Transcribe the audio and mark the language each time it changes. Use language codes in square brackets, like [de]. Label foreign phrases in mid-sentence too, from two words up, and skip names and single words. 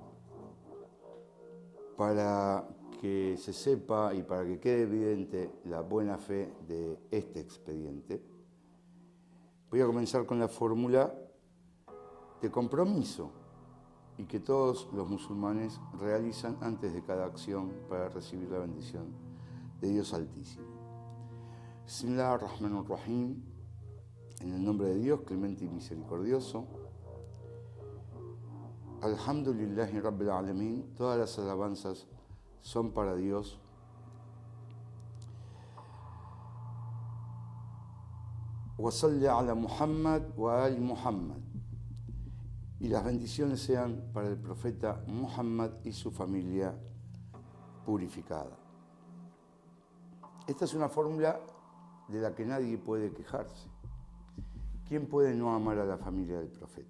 [es] Para que se sepa y para que quede evidente la buena fe de este expediente, voy a comenzar con la fórmula de compromiso y que todos los musulmanes realizan antes de cada acción para recibir la bendición de Dios Altísimo. [ar] بسم الله الرحمن الرحيم, [es] en el nombre de Dios, clemente y misericordioso. [ar] الحمد لله رب العالمين, [es] todas las alabanzas son para Dios. [ar] وصل على محمد وآل محمد. [es] Y las bendiciones sean para el profeta Muhammad y su familia purificada. Esta es una fórmula de la que nadie puede quejarse. ¿Quién puede no amar a la familia del profeta?